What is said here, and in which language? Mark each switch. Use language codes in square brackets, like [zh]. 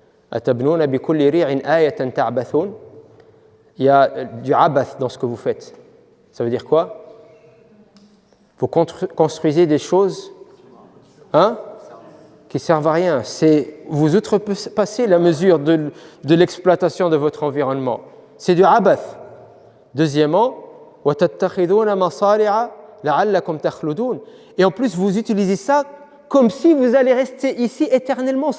[ar] Atabnouna bi kulli ri'in ayatan ta'bathun. [fr] Il y a du abath dans ce que vous faites. Ça veut dire quoi? Vous construisez des choses qui servent à rien. Vous outrepassez la mesure de l'exploitation de votre environnement. C'est du abath. Deuxièmement, [ar] وَتَتَّخِذُونَ مَصَارِعَ لَعَلَّكُمْ تَخْلُدُونَ. [fr] Et en plus, vous utilisez ça comme si vous allez rester ici éternellement.